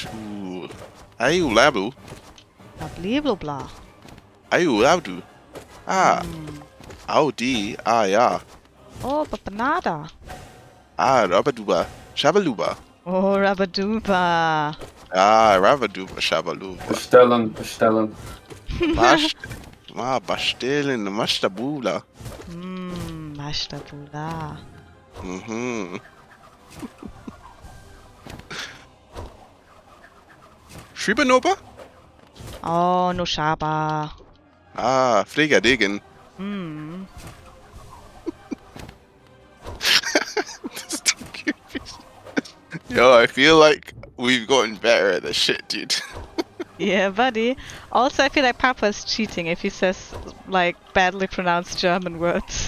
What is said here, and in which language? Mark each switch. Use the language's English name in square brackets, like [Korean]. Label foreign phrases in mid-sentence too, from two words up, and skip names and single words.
[English] Ooh. Ayu labu. Blah blah. Ayu labdu. Ah. Audi. Ah, yeah. Oh, papanada. Ah, rabaduba. Shabaluba. Oh, rabaduba. Ah, rabaduba. Shabaluba. Bestellen. Bastillen. Mashtabula. Mashtabula. Shribanova? Oh, no shaba. Ah, Frigadigen. Yo, I feel like we've gotten better at this shit, dude. Yeah, buddy. Also, I feel like Papa's cheating if he says, like, badly pronounced German words.